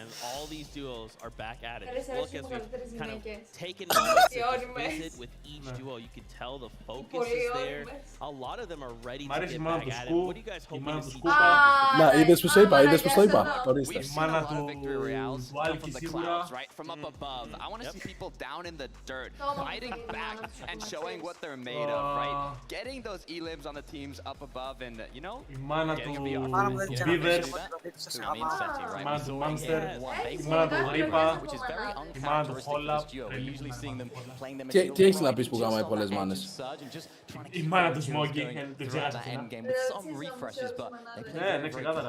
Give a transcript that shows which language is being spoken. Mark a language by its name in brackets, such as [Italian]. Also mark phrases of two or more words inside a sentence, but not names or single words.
[English] All these duos are back at it. Just look as we've kind of taken moments to just visit with each duo. You can tell the focus is there. A lot of them are ready to get back at it. What are you guys hoping to see? [Greek] Να, είδες που στο είπα, ορίστε. [English] We've seen a lot of victory royales come from the clouds, right? From up above. I want to see people down in the dirt, fighting back and showing what they're made of, right? Getting those E-limbs on the teams up above and, you know, getting a VR. [Greek] Τι έχεις να πεις που γάμαει πολλές μάνες? Η μάνα του Smoggy, δεν ξέχασα αυτό. Ναι, ξεκάθαρα.